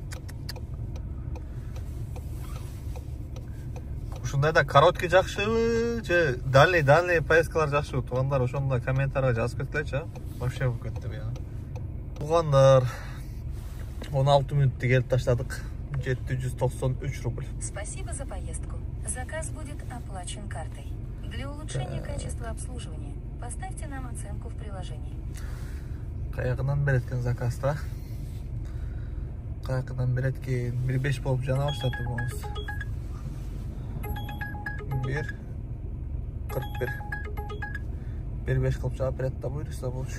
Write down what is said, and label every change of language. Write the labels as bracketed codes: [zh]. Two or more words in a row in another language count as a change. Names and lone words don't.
[ky] Ушундайда короткий жакшыбы же дальний поездкалар жакшыбы? Тугандар, ошондой комментарийге жазып кеткилечи. Вообще болуп кетти бу. Тугандар, 16 мүнөттө келип таштадык. [ru] 793 рубль. Спасибо за поездку. Заказ будет оплачен картой. Для улучшения качества обслуживания поставьте нам оценку в приложении. [ky] Каягынан берет экен заказда. Каягынан берет экен 1.5 болуп жана баштады буңуз. 1.41. 1.5 кылып жаап берет да буйруса болчу.